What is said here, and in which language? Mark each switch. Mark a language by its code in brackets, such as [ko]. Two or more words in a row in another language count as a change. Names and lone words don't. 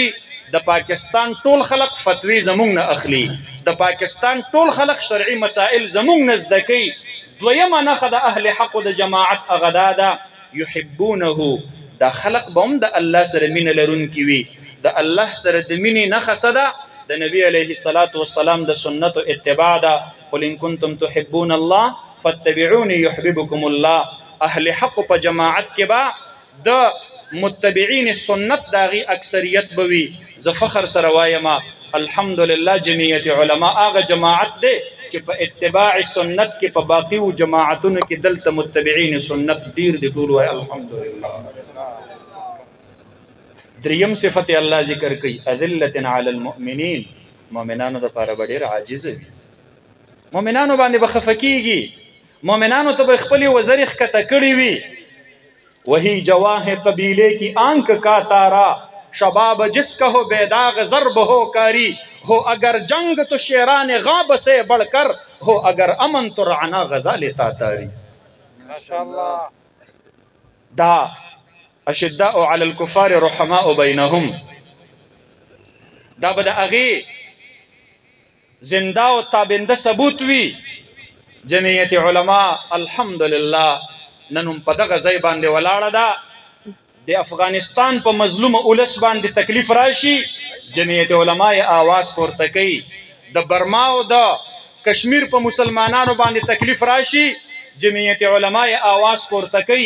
[ps] د پاکستان ټول خلق فتوی زمونږ نه اخلي، د پاکستان ټول خلق شرعي مسائل زمونږ نه زده کوي. دویمه نښه د اهل حقو د جماعت هغه دا ده یحبونه، دا خلق به هم د الله سره مینه لرونکي وي. د الله سره د مینې نښه څه ده؟ د نبي [ar] علیه الصلاة والسلام [ps] د سنتو اتباع ده. [ar] قل ان کنتم تحبون الله فاتبعوني يحببكم الله. [ps] اهل حقو په جماعت کې به د متبعین سنت داغي اکثریت بوي. زه فخر سره وایم الحمدلله جمعیت علما هغه جماعت دی چې په اتباع سنت کې په باقي جماعتونو کې دلته متبعین سنت ډیر دي. ټول وای الحمدلله. دریم صفت الله ذکر کوي [ar] اذلة علی المؤمنین، [ps] مؤمنانو دپاره به ډېر عاجز وي، مؤمنانو باندې به خفه کیږي، مؤمنانو ته به خپلې وزرې ښکته کړې وي. [ur] وہی جواہ قبیلے کی آنکھ کا تارا، شباب جس کا ہو بیداغ ضرب ہو کاری، ہو اگر جنگ تو شیران غاب سے بڑھ کر، ہو اگر امن تو رعنا غزال تاتاری. [ps] ماشاءاللہ. دا [ar] اشداء علی الکفار رحماء بینهم، [ps] دا بدا اغی زندہ و تابندہ ثبوت وی. جمعیت علماء الحمدللہ نن هم په دغه ځای باندې ولاړه ده. د افغانستان په مظلوم اولس باندې تکلیف راشي جمعیت علما یې آواز پورته کوي. د برما او د کشمیر په مسلمانانو باندې تکلیف راشي جمعیت علما یې آواز پورته کوي.